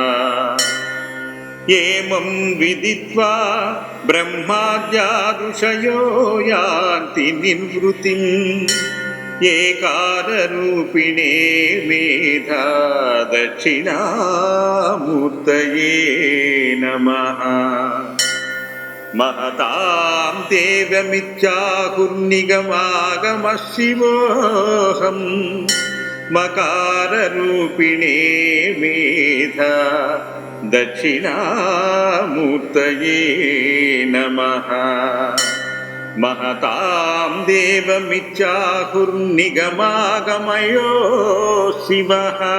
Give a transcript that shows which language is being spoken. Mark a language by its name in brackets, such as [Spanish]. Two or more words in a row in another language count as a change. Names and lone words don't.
[Sanskrit] ఏమం విదిత్వా బ్రహ్మాద్యా ఋషయో యాంతి నిర్వృతిం ఏకారరూపిణే మేధా దక్షిణామూర్తయే నమః महतां देवमित्याहुर्निगमागमः शिवोऽहं मकाररूपिणे मेधा दक्षिणामूर्तये नमः महतां देवमित्याहुर्निगमागमयो शिवः